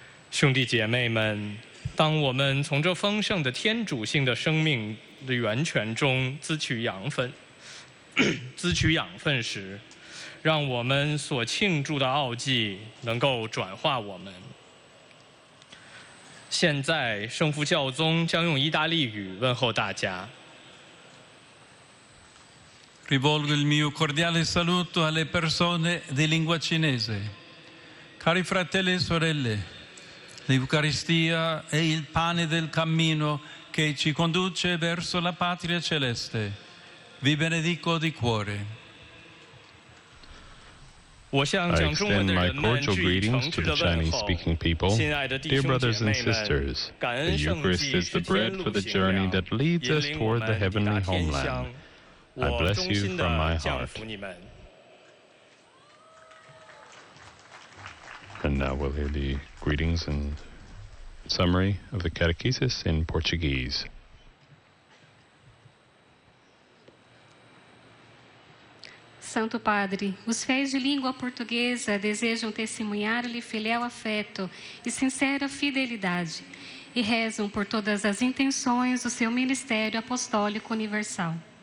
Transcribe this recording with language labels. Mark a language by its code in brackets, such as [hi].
[zh] 兄弟姐妹们，当我们从这丰盛的天主性的生命的源泉中滋取养分时，让我们所庆祝的奥祭能够转化我们。现在，圣父教宗将用意大利语问候大家。 [it] Rivolgo il mio cordiale saluto alle persone di lingua cinese. Cari fratelli e sorelle, l'Eucaristia è il pane del cammino che ci conduce verso la patria celeste. Vi benedico di cuore. [en] I extend my cordial greetings to the Chinese-speaking people. Dear brothers and sisters, the Eucharist is the bread for the journey that leads us toward the heavenly homeland. I bless you from my heart. And now we'll hear the greetings and summary of the catechesis in Portuguese. [pt] Santo Padre, os fiéis de língua portuguesa desejam testemunhar-lhe fiel afeto e sincera fidelidade e rezam por todas as intenções do seu ministério apostólico universal.